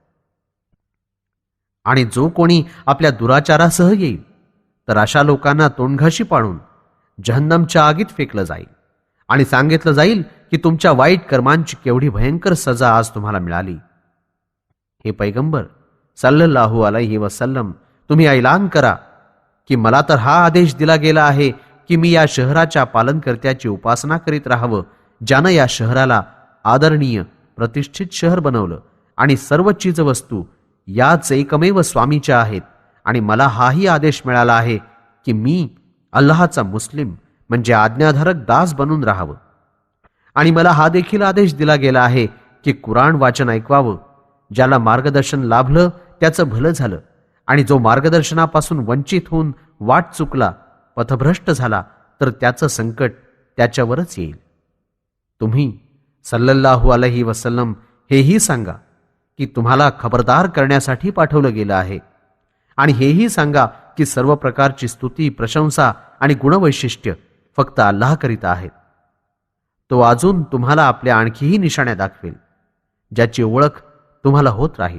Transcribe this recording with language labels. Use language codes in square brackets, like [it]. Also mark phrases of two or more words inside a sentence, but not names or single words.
[mr] आणि जो कोणी आपल्या दुराचारासह येईल तर अशा लोकांना तोंडघाशी पाडून जहन्नमच्या आगीत फेकलं जाईल आणि सांगितलं जाईल की तुमच्या वाईट कर्मांची केवढी भयंकर सजा आज तुम्हाला मिळाली. हे पैगंबर [ar] صلى الله عليه وسلم, [mr] तुम्ही ऐलान करा की मला तर हा आदेश दिला गेला आहे की मी या शहराच्या पालनकर्त्याची उपासना करीत राहावं, ज्यानं या शहराला आदरणीय प्रतिष्ठित शहर बनवलं आणि सर्व चीजवस्तू याच एकमेव स्वामीच्या आहेत. आणि मला हाही आदेश मिळाला आहे की मी अल्लाहचा मुस्लिम म्हणजे आज्ञाधारक दास बनून राहावं. आणि मला हा देखील आदेश दिला गेला आहे की कुराण वाचन ऐकवावं. ज्याला मार्गदर्शन लाभलं त्याचं भलं झालं, आणि जो मार्गदर्शनापासून वंचित होऊन वाट चुकला, पथभ्रष्ट झाला, तर त्याचं संकट त्याच्यावरच येईल. तुम्ही [ar] صلى الله عليه وسلم [mr] हेही सांगा की तुम्हाला खबरदार करण्यासाठी पाठवलं गेलं आहे, आणि हेही सांगा की सर्व प्रकारची स्तुती, प्रशंसा आणि गुणवैशिष्ट्य फक्त अल्लाह करीता आहेत. तो अजून तुम्हाला आपल्या आणखीही निशाण्या दाखवेल ज्याची ओळख तुम्हाला होत राहील.